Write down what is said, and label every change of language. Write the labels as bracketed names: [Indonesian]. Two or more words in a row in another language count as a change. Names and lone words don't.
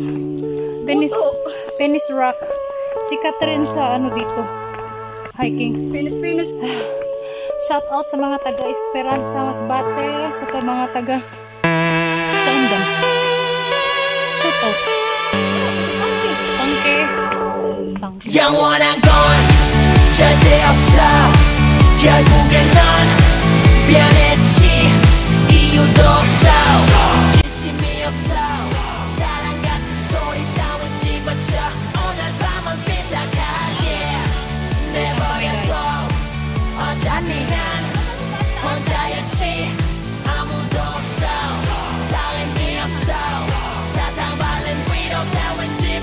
[Filipino] Penis Rock. Si Catherine sa ano dito. Hiking. Pinis. Shout out sa mga taga Esperanza Masbate, sa mga taga saan ba? Shout out. Tangke. [Korean] 영원한 건 절대 없어 결국엔 넌 변했지 이유도 없어 진심이 없어 사랑 같은 소리 따윈 집어쳐 오늘 밤은 삐딱하게 내버려둬 어차피 난 혼자였지 아무도 없어 다른 게 없어 사탕 발른 위로 따윈